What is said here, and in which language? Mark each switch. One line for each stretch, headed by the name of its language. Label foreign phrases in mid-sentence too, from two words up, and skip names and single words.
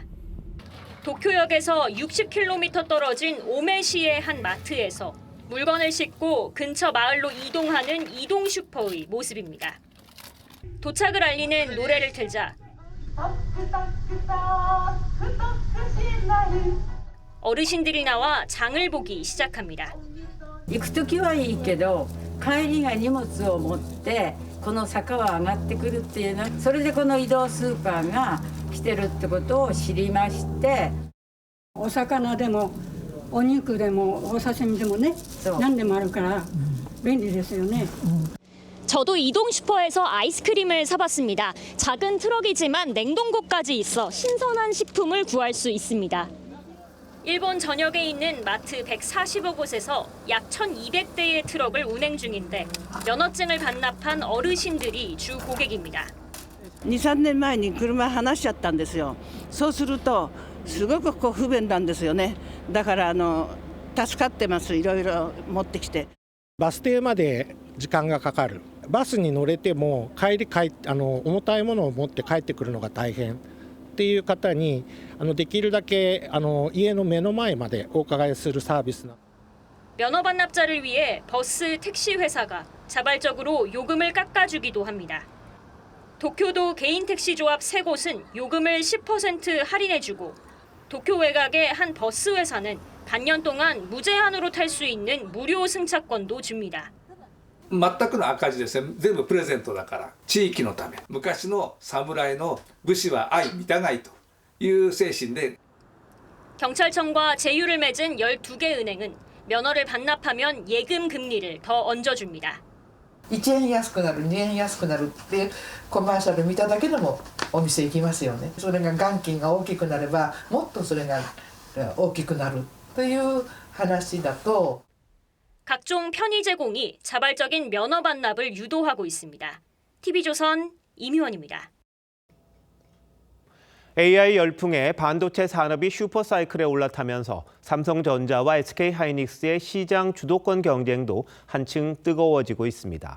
Korean: 도쿄역에서 60km 떨어진 오메시의 한 마트에서 물건을 싣고 근처 마을로 이동하는 이동 슈퍼의 모습입니다. 도착을 알리는 노래를 틀자 어르신들이 나와 장을 보기 시작합니다.
Japanese: 行く時はいいけど帰りが荷物を持ってこの坂は上がってくるっていうの、それでこの移動スーパーが来てるってことを知りまして、お魚でもお肉でもお刺身でもね、何でもあるから便利ですよね。
Korean: 저도 이동 슈퍼에서 아이스크림을 사봤습니다. 작은 트럭이지만 냉동고까지 있어 신선한 식품을 구할 수 있습니다. 일본 전역에 있는 마트 140여 곳에서 약 1,200대의 트럭을 운행 중인데 면허증을 반납한 어르신들이 주 고객입니다.
Japanese: 2、3 年前に車離しちゃったんですよ。そうするとすごく不便なんですよね。だから助かってます。いろいろ持ってきて。バス停まで時間がかかる。バスに乗れても重たいものを持って帰ってくるのが大変っていう方にできるだけ家の目の前までお伺いするサービスな。
Korean: 면허 반납자를 위해 버스 택시 회사가 자발적으로 요금을 깎아주기도 합니다. 도쿄도 개인 택시 조합 3곳은 요금을 10% 할인해주고 도쿄 외곽의 한 버스 회사는 반년 동안 무제한으로 탈 수 있는 무료 승차권도 줍니다.
Japanese: 全くの赤字ですね。全部プレゼントだから地域のため、昔の侍の武士は愛みたがいという精神で
Korean: 경찰청과 제휴를 맺은 12개 은행은 면허를 반납하면 예금 금리를 더 얹어줍니다.
Japanese: 1 円安くなる、2円安くなるってコマーシャル見ただけでもお店行きますよね。それが元金が大きくなればもっとそれが大きくなるという話だと
Korean: 각종 편의 제공이 자발적인 면허 반납을 유도하고 있습니다. TV조선 이미원입니다. AI 열풍에 반도체 산업이 슈퍼사이클에 올라타면서 삼성전자와 SK하이닉스의 시장 주도권 경쟁도 한층 뜨거워지고 있습니다.